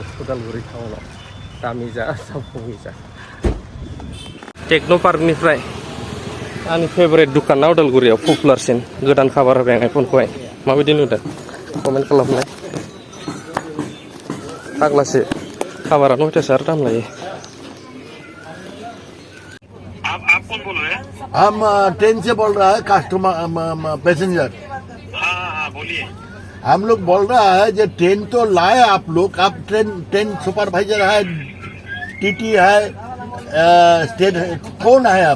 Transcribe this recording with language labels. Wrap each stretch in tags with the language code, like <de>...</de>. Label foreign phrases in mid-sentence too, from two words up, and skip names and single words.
<brx>उदालगुरि टाउनाव दामि जा खमि जा टेक्न' पार्कनिफ्राय आंनि फेभरेट दुकाना उदालगुरियाव पपुलारसिन गोदान काभार होबाय आं आइफनखौहाय माबायदि नुदों कमेन्ट खालामनाय फाग्लासो काभारानो अयथासार दाम लायो</brx> <hi>आप कौन बोल रहे हैं? हम ट्रेन से बोल रहा है</hi> <en>customer passenger</en> <hi>हाँ बोलिए हम लोग बोल रहा है जो ट्रेन तो लाए आप लोग आप</hi> <en>train supervisor</en> <hi>है टीटी है स्टेट कौन है आप</hi>